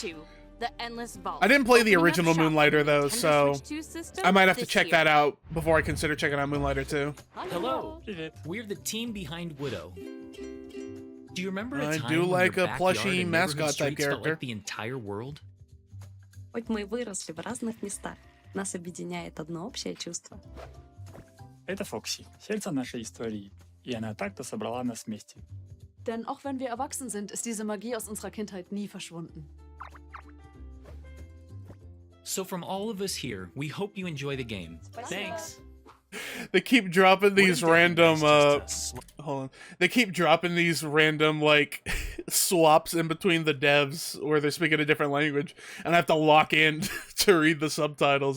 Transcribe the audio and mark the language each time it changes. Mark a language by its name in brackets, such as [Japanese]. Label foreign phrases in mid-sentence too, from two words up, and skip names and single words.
[English] 2, the Endless Vault. I didn't play the Opening up original shop on Moonlighter, the though, Nintendo so Switch 2 system I might have to this check year. that out before I consider checking out Moonlighter too. Hello, we're the team behind Woodo. Do you remember a I time do when like your a backyard plushy and mascot neighborhood type streets felt character? like the entire world? [Russian] Хоть мы и выросли в разных местах, нас объединяет одно общее чувство. Это Фокси, сердце нашей истории, и она так-то собрала нас вместе. [German] Denn auch wenn wir erwachsen sind, ist diese Magie aus unserer Kindheit nie verschwunden. [English] So from all of us here, we hope you enjoy the game. Thanks. They keep dropping these random Just a hold on. They keep dropping these random like swaps in between the devs where they're speaking a different language, and I have to lock in to read the subtitles.